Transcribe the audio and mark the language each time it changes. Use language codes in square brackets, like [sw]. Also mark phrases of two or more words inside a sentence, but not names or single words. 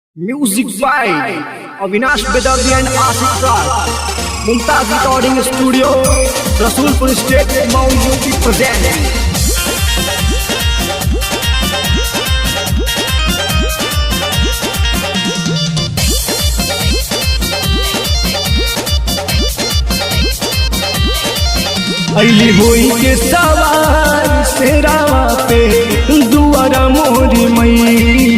[en] Music by Avinash Bedardhi and Asif Raj. Mumtaz Recording Studio, Rasulpur State, Mount UP present. [bho] अली होई के सवार सेरावा पे दुआरा मोरी मैया।